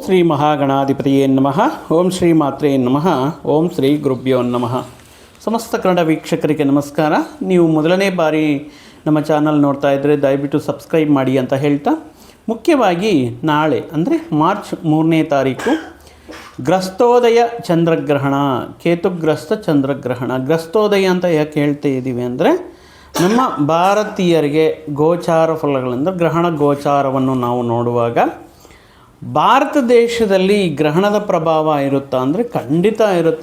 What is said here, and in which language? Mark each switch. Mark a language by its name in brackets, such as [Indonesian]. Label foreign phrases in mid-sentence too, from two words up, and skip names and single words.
[Sanskrit] ಶ್ರೀ ಮಹಾಗಣಾಧಿಪತಿಯೇ ನಮಃ. ಓಂ ಶ್ರೀ ಮಾತ್ರೇ ನಮಃ. ಓಂ ಶ್ರೀ ಗುರುಭ್ಯೋ ನಮಃ. [Kannada] ಸಮಸ್ತ ಕನ್ನಡ ವೀಕ್ಷಕರಿಗೆ ನಮಸ್ಕಾರ. ನೀವು ಮೊದಲನೇ ಬಾರಿ ನಮ್ಮ ಚಾನಲ್ ನೋಡ್ತಾ ಇದ್ದರೆ ದಯವಿಟ್ಟು ಸಬ್ಸ್ಕ್ರೈಬ್ ಮಾಡಿ ಅಂತ ಹೇಳ್ತಾ, ಮುಖ್ಯವಾಗಿ ನಾಳೆ ಅಂದರೆ ಮಾರ್ಚ್ 3ನೇ ತಾರೀಕು ಗ್ರಸ್ತೋದಯ ಚಂದ್ರಗ್ರಹಣ, ಕೇತುಗ್ರಸ್ತ ಚಂದ್ರಗ್ರಹಣ. ಗ್ರಸ್ತೋದಯ ಅಂತ ಯಾಕೆ ಹೇಳ್ತಾ ಇದ್ದೀವಿ ಅಂದರೆ, ನಮ್ಮ ಭಾರತೀಯರಿಗೆ ಗೋಚಾರ ಫಲಗಳಿಂದ ಗ್ರಹಣ ಗೋಚಾರವನ್ನು ನಾವು ನೋಡುವಾಗ ಭಾರತ ದೇಶದಲ್ಲಿ ಗ್ರಹಣದ ಪ್ರಭಾವ ಇರುತ್ತಾ ಅಂದರೆ ಖಂಡಿತ ಇರುತ್ತೆ.